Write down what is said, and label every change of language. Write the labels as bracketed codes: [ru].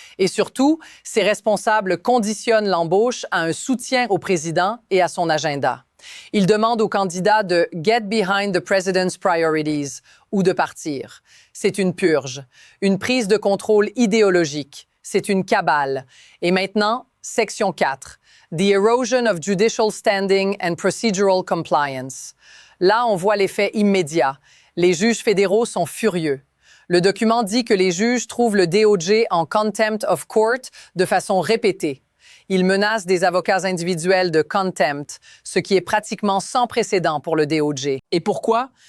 [fr] Et surtout, ses responsables conditionnent l'embauche à un soutien au président et à son agenda. Ils demandent aux candidats de « [en] get behind the president's priorities [fr] » ou de partir. C'est une purge, une prise de contrôle idéologique. C'est une cabale. Et maintenant, section 4. [en] The erosion of judicial standing and procedural compliance. [fr] Là, on voit l'effet immédiat. Les juges fédéraux sont furieux. Le document dit que les juges trouvent le DOJ en contempt of court de façon répétée. Ils menacent des avocats individuels de contempt, ce qui est pratiquement sans précédent pour le DOJ. Et pourquoi?